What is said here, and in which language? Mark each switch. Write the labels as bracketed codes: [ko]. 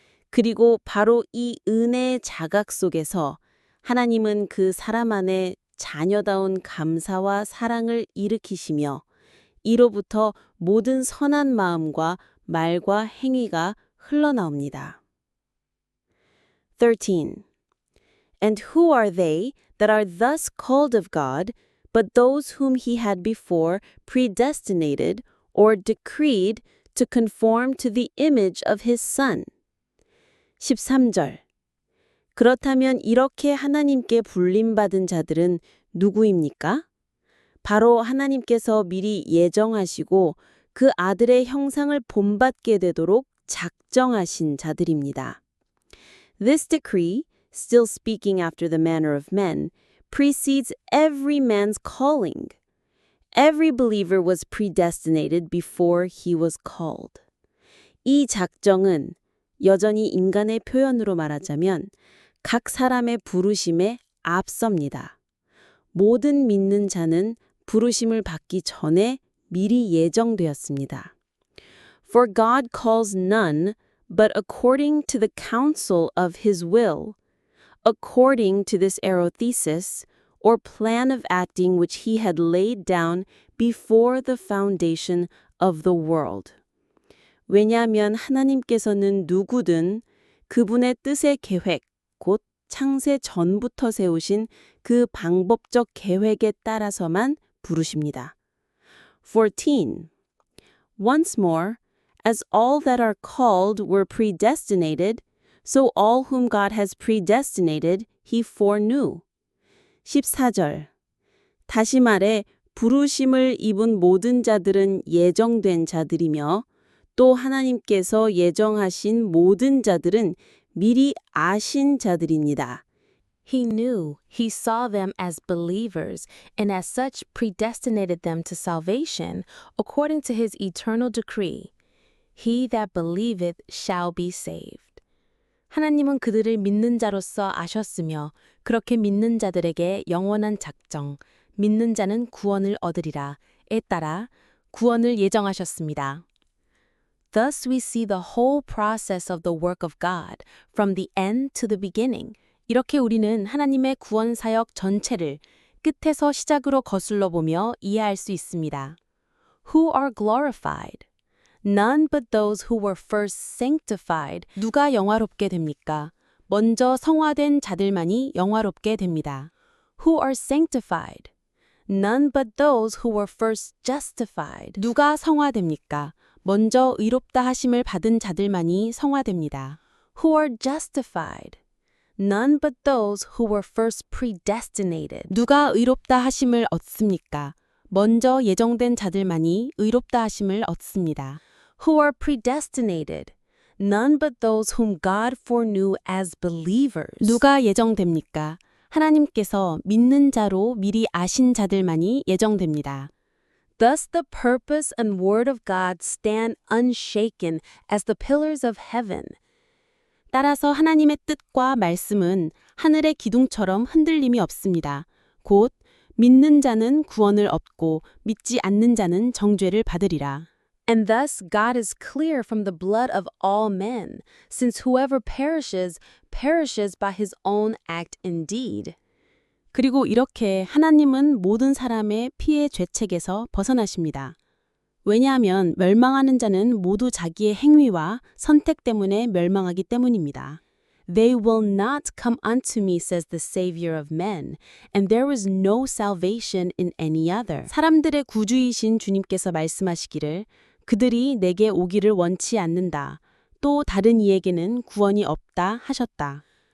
[ko] 그리고 바로 이 은혜의 자각 속에서 하나님은 그 사람 안에 자녀다운 감사와 사랑을 일으키시며 이로부터 모든 선한 마음과 말과 행위가 흘러나옵니다. [en] 13. And who are they that are thus called of God, but those whom he had before predestinated or decreed to conform to the image of his Son? [ko] 13절. 그렇다면 이렇게 하나님께 불림받은 자들은 누구입니까? 바로 하나님께서 미리 예정하시고 그 아들의 형상을 본받게 되도록 작정하신 자들입니다. [en] This decree, still speaking after the manner of men, precedes every man's calling. Every believer was predestinated before he was called. [ko] 이 작정은 여전히 인간의 표현으로 말하자면 각 사람의 부르심에 앞섭니다. 모든 믿는 자는 부르심을 받기 전에 미리 예정되었습니다. [en] For God calls none but according to the counsel of his will, according to this aerothesis, or plan of acting which he had laid down before the foundation of the world. [ko] 왜냐하면 하나님께서는 누구든 그분의 뜻의 계획, 곧 창세 전부터 세우신 그 방법적 계획에 따라서만 부르십니다. [en] 14. Once more, as all that are called were predestinated, so all whom God has predestinated, he foreknew. [ko] 14절. 다시 말해 부르심을 입은 모든 자들은 예정된 자들이며 또 하나님께서 예정하신 모든 자들은 미리 아신 자들입니다. [en] He knew, he saw them as believers, and as such predestinated them to salvation according to his eternal decree. He that believeth shall be saved. [ko] 하나님은 그들을 믿는 자로서 아셨으며 그렇게 믿는 자들에게 영원한 작정, 믿는 자는 구원을 얻으리라에 따라 구원을 예정하셨습니다. [en] Thus we see the whole process of the work of God, from the end to the beginning. [ko] 이렇게 우리는 하나님의 구원 사역 전체를 끝에서 시작으로 거슬러 보며 이해할 수 있습니다. [en] Who are glorified? None but those who were first sanctified. [ko] 누가 영화롭게 됩니까? 먼저 성화된 자들만이 영화롭게 됩니다. [en] Who are sanctified? None but those who were first justified. [ko] 누가 성화됩니까? 먼저 의롭다 하심을 받은 자들만이 성화됩니다. [en] Who are justified? None but those who were first predestinated. [ko] 누가 의롭다 하심을 얻습니까? 먼저 예정된 자들만이 의롭다 하심을 얻습니다. [en] Who are predestinated? None but those whom God foreknew as believers. [ko] 누가 예정됩니까? 하나님께서 믿는 자로 미리 아신 자들만이 예정됩니다. [en] Thus the purpose and word of God stand unshaken as the pillars of heaven. [ko] 따라서 하나님의 뜻과 말씀은 하늘의 기둥처럼 흔들림이 없습니다. 곧 믿는 자는 구원을 얻고 믿지 않는 자는 정죄를 받으리라. [en] And thus God is clear from the blood of all men, since whoever perishes, perishes by his own act indeed. [ko] 그리고 이렇게 하나님은 모든 사람의 피의 죄책에서 벗어나십니다. 왜냐하면 멸망하는 자는 모두 자기의 행위와 선택 때문에 멸망하기 때문입니다. [en] They will not come unto me, says the Savior of men, and there is no salvation in any other. [ko] 사람들의 구주이신 주님께서 말씀하시기를 그들이 내게 오기를 원치 않는다. 또 다른 이에게는 구원이 없다 하셨다.